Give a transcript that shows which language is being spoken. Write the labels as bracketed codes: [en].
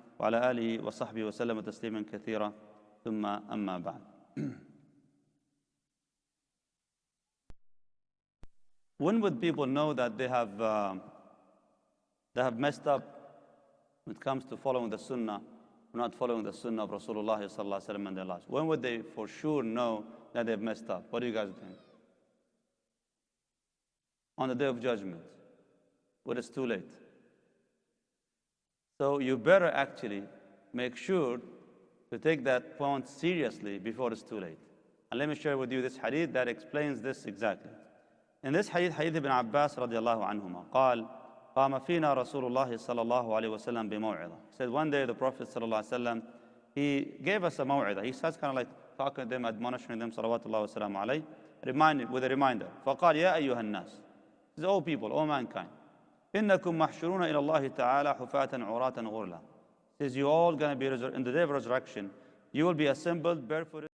[ar] وعلى آله وصحبه وسلم تسليما كثيرا ثم أما بعد. [en] When would people know that they have messed up when it comes to following the sunnah, or not following the sunnah of Rasulullah sallallahu alaihi wasallam in their lives? When would they for sure know that they've messed up? What do you guys think? On the day of judgment, when it's too late. So you better actually make sure to take that point seriously before it's too late. And let me share with you this hadith that explains this exactly. In this hadith, hadith ibn Abbas radiallahu anhuma, [ar] قال قام فينا رسول الله صلى الله عليه وسلم بموعظة. [en] He said one day the Prophet [ar] صلى الله عليه وسلم, [en] he gave us a maw'idah. He starts kind of like talking to them, admonishing them, salawatullah wa salam alayhi, with a reminder. [ar] فقال يا أيها الناس. [en] He says, all people, all mankind. [ar] إنكم محشرون إلى الله تعالى حفاة عراة غرلا. [en] He says, you all going to be, in the day of resurrection, you will be assembled barefooted.